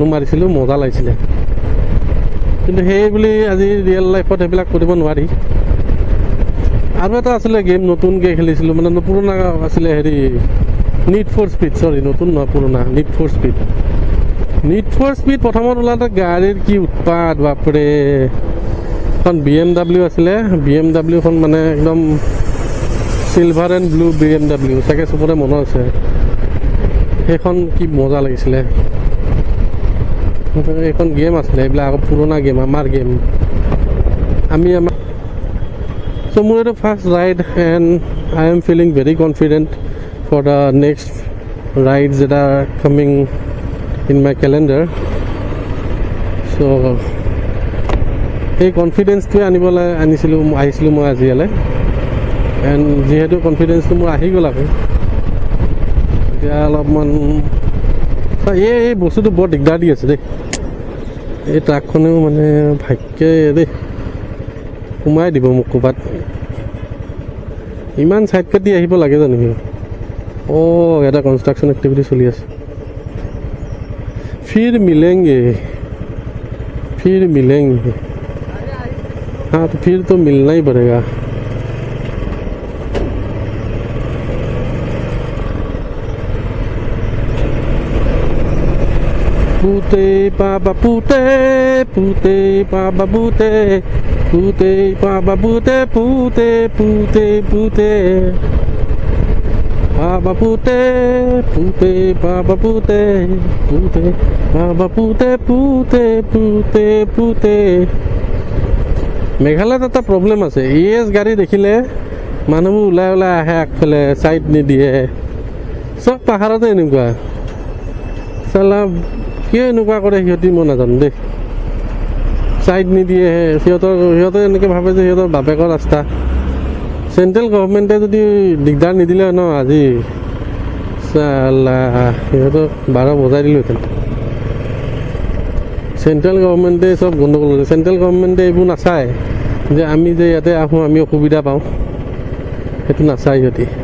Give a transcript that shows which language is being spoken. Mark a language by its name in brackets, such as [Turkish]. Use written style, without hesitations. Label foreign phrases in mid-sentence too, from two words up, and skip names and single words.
[Assamese] মাৰিছিলোঁ মজা লাগিছিলে কিন্তু সেই বুলি আজি ৰিয়েল লাইফত সেইবিলাক কৰিব নোৱাৰি আৰু এটা আছিলে গেম নতুনকৈ খেলিছিলোঁ মানে পুৰণা আছিলে হেৰি নিড ফৰ স্পীড চৰি নতুন নহয় পুৰণা নিড ফৰ স্পীড প্ৰথমত ওলাওঁতে গাড়ীৰ কি উৎপাত বাপৰে এখন BMW আছিলে BMWখন মানে একদম [English] silver and blue [Assamese] BMW চাগে চবৰে মনত আছে সেইখন কি মজা লাগিছিলে এইখন গেম আছিলে এইবিলাক আকৌ পুৰণা গেম আমাৰ গেম আমাৰ [English] চ' [Assamese] মোৰ এইটো [English] first ride and I am feeling very confident for the next rides that are coming in my calendar চ' [Assamese] সেই কনফিডেঞ্চটোৱে আহিছিলোঁ মই আজি ইয়ালৈ এণ্ড যিহেতু কনফিডেঞ্চটো মোৰ আহি গ'ল আকৌ এতিয়া অলপমান এই বস্তুটো বৰ দিগদাৰ দি আছে দেই এই ট্ৰাকখনেও মানে ভাগ্যে দেই সোমাই দিব মোক ক'ৰবাত ইমান ছাইড কাটি আহিব লাগে জানো সি এটা কনষ্ট্ৰাকশ্যন এক্টিভিটি চলি আছে [Hindi] फिर मिलेंगे हाँ तो फिर तो मिलना ही पड़ेगा पूते पापा पूते पापा पूते पापा पूते Papa pute papa pute papa [Assamese] pute মেঘালয়ত এটা প্ৰব্লেম আছে গাড়ী দেখিলে মানুহবোৰ ওলাই আহে আগফালে ছাইড নিদিয়ে চব পাহাৰতে এনেকুৱা চালা কিয় এনেকুৱা কৰে সিহঁতি মই নাজানো দেই ছাইড নিদিয়ে সিহঁতে এনেকৈ ভাবে যে সিহঁতৰ বাপেকৰ ৰাস্তা চেণ্ট্ৰেল গভৰ্ণমেণ্টে যদি দিগদাৰ নিদিলে ন আজি চালা সিহঁতক 12 বজাই দিলোহেঁতেন চেণ্ট্ৰেল গভৰ্ণমেণ্টে চব গণ্ডগোল কৰিছে চেণ্ট্ৰেল গভৰ্ণমেণ্টে এইবোৰ নাচায় যে আমি যে ইয়াতে আহোঁ আমি অসুবিধা পাওঁ সেইটো নাচায় সিহঁতি